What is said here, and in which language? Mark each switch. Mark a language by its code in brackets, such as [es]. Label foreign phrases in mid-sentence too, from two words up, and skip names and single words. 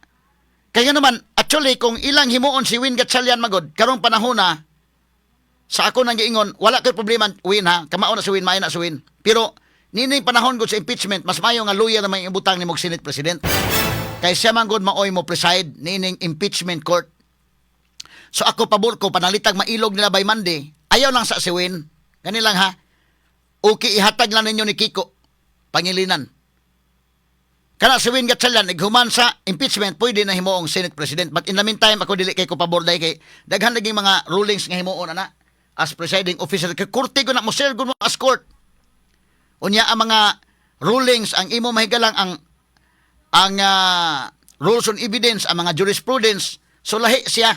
[ceb] Kaya naman, actually, kung ilang himuon si Win Gatchalian magod, karong panahon na, sa ako nang giingon, wala kay problema, Win ha, kamao na si Win, maayo na si Win. Pero, nining panahon ko sa impeachment, mas mayo nga lawyer na may ibutang ni mong [en] Senate President. [ceb] Kaya siya man gud maoy mo preside, nining impeachment court. So ako pabor ko, panalitag mailog nila [en] by Monday, [ceb] ayaw lang sa si Win. Ganun lang ha, okay, ihatag lang ninyo ni Kiko, Pangilinan. kana si Win Gatchalian naghuman sa impeachment, pwede na himuong [en] Senate President. But in the meantime, [ceb] ako dili kay ko paborday kay daghan lagi mga rulings nga himuon ana [en] as presiding officer. [ceb] Kay korte ko na mo sir mo [en] as court. [ceb] Unya ang mga rulings ang imo mahigalang ang [en] rules on evidence, [ceb] ang mga jurisprudence, so lahi siya.